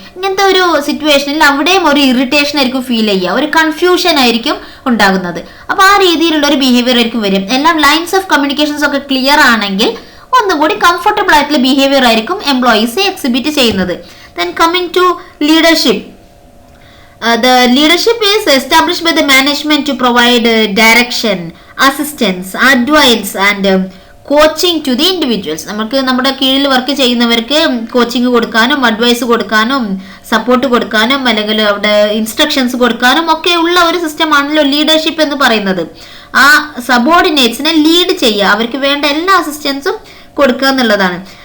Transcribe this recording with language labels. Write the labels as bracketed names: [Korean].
[Malayalam] ഇങ്ങനത്തെ ഒരു സിറ്റുവേഷനിൽ അവിടെയും ഒരു ഇറിറ്റേഷൻ ആയിരിക്കും ഫീൽ ചെയ്യുക, ഒരു കൺഫ്യൂഷൻ ആയിരിക്കും ഉണ്ടാകുന്നത്. അപ്പൊ ആ രീതിയിലുള്ള ഒരു ബിഹേവിയർ ആയിരിക്കും വരും. എല്ലാം ലൈൻസ് ഓഫ് കമ്മ്യൂണിക്കേഷൻസ് ഒക്കെ ക്ലിയർ ആണെങ്കിൽ ഒന്നുകൂടി കംഫർട്ടബിൾ ആയിട്ടുള്ള ബിഹേവിയർ ആയിരിക്കും എംപ്ലോയീസ് എക്സിബിറ്റ് ചെയ്യുന്നത്. [English] Then coming to leadership. The leadership is established by the management to provide direction, assistance, advice and coaching to the individuals. [Malayalam] നമുക്ക് നമ്മുടെ കീഴിൽ വർക്ക് ചെയ്യുന്നവർക്ക് കോച്ചിങ് കൊടുക്കാനും അഡ്വൈസ് കൊടുക്കാനും സപ്പോർട്ട് കൊടുക്കാനും അല്ലെങ്കിൽ അവിടെ ഇൻസ്ട്രക്ഷൻസ് കൊടുക്കാനും ഒക്കെ ഉള്ള ഒരു സിസ്റ്റം ആണല്ലോ ലീഡർഷിപ്പ് എന്ന് പറയുന്നത്. ആ സബോർഡിനേറ്റ്സിനെ ലീഡ് ചെയ്യുക, അവർക്ക് വേണ്ട എല്ലാ അസിസ്റ്റൻസും കൊടുക്കുക എന്നുള്ളതാണ്.